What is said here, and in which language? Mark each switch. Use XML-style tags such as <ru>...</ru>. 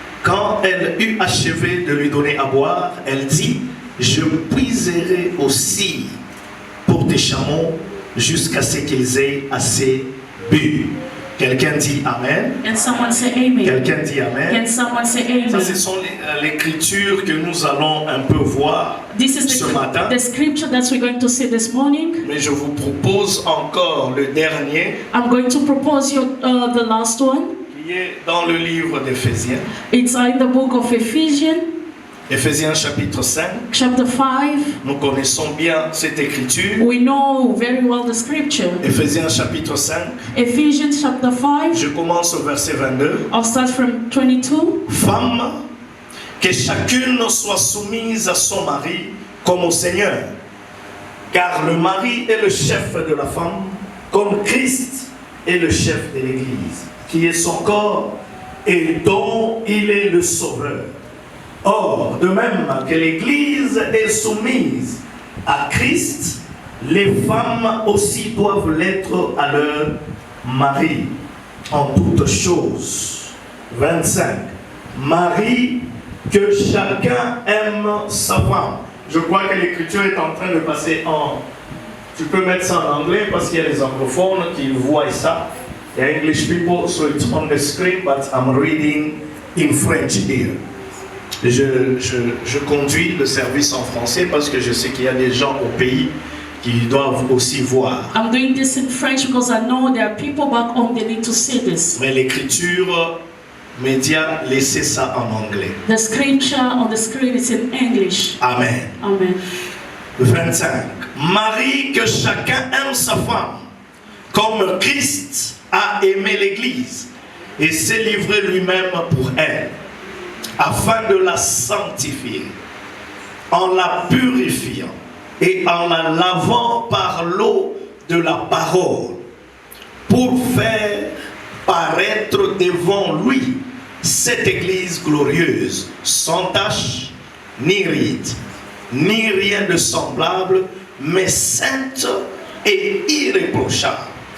<fr>Quand elle eut achevé de lui donner à boire, elle dit, je puiserai aussi pour tes chameaux jusqu'à ce qu'ils aient assez bu. Quelqu'un dit Amen.</fr> <en>And someone say amen.</en> <fr>Quelqu'un dit Amen.</fr> <en>Can someone say amen?</en> <fr>Ça, ce sont l'écriture que nous allons un peu voir</fr> <en>This is</en> <fr>ce matin.</fr> <en>the scripture that we're going to see this morning.</en> <fr>Mais je vous propose encore le dernier,</fr> <en>I'm going to propose you the last one.</en> <fr>qui est dans le livre d'Éphésiens.</fr> <en>It's in the book of Ephesians,</en> <fr>Éphésiens chapitre 5.</fr> <en>chapter 5.</en> <fr>Nous connaissons bien cette écriture.</fr> <en>We know very well the scripture.</en> <fr>Éphésiens chapitre 5.</fr> <en>Ephesians chapter 5.</en> <fr>Je commence au verset 22.</fr> <en>I'll start from 22.</en> <fr>Femmes, que chacune soit soumise à son mari comme au Seigneur. Car le mari est le chef de la femme, comme Christ est le chef de l'Église, qui est son corps et dont il est le sauveur. Or, de même que l'Église est soumise à Christ, les femmes aussi doivent l'être à leur mari en toutes choses. 25. Mari, que chacun aime sa femme. Je crois que l'écriture est en train de passer en... Tu peux mettre ça en anglais parce qu'il y a les anglophones qui voient ça.</fr> <en>The English people, so it's on the screen, but I'm reading in French here.</en> <fr>Je conduis le service en français parce que je sais qu'il y a des gens au pays qui doivent aussi voir.</fr> <en>I'm doing this in French because I know there are people back home that need to see this.</en> <fr>Mais l'écriture média, laissez ça en anglais.</fr> <en>The scripture on the screen is in English. Amen. Amen.</en> <fr>25. Marie, que chacun aime sa femme, comme Christ a aimé l'Église et s'est livré lui-même pour elle, afin de la sanctifier, en la purifiant et en la lavant par l'eau de la parole, pour faire paraître devant lui cette Église glorieuse, sans tache, ni ride, ni rien de semblable, mais sainte et irréprochable.</fr>